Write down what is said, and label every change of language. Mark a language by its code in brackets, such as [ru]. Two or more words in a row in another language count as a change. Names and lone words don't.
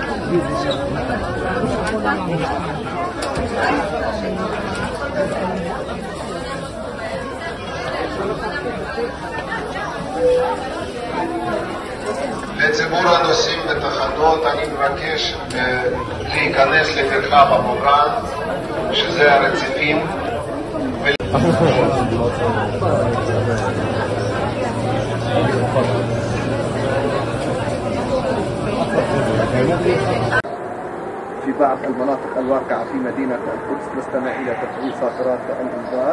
[he] לציבור הנוסעים בתחנות אני מבקש להיכנס למרחב המוגן, שזה הרציפים. [ar] في بعض المناطق الواقعة في مدينة القدس نستمع إلى تفعيل صافرات الإنذار.